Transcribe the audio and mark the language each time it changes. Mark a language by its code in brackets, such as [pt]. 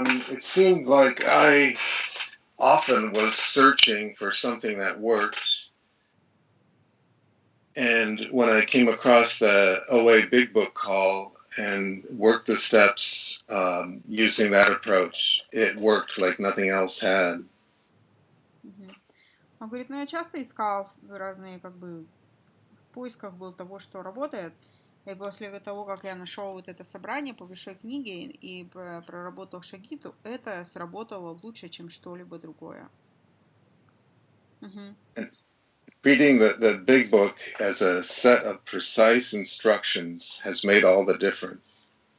[en] It seemed like I often was searching for something that worked. And when I came across the OA Big Book call and worked the steps using that approach, it worked like nothing else had. [ru] Он говорит, я часто искал разные, в поисках был того, что работает. И после того, как я нашел вот это собрание по большой книге и проработал шаги, то это сработало лучше, чем что-либо другое. [en] Reading the big book as a set of precise instructions has made all the difference.